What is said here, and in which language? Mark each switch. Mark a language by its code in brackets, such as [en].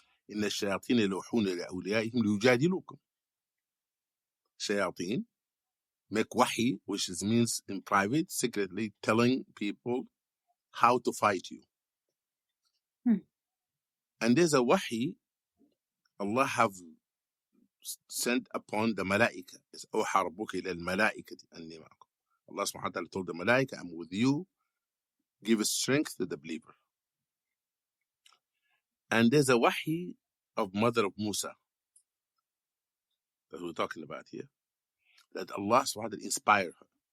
[ar] إن الشياطين يلوحون لأوليائهم ليجادلوكم. [en] Shayateen make wahi, which means in private, secretly telling people how to fight you. And there's a wahi Allah have sent upon the malaika. It's [ar] أوحى ربك إلى الملائكة أني معكم. [en] Allah subhanahu wa ta'ala told the malaika, I'm with you, give strength to the believer. And there's a wahi of mother of Musa that we're talking about here, that Allah subhanahu wa ta'ala inspired her.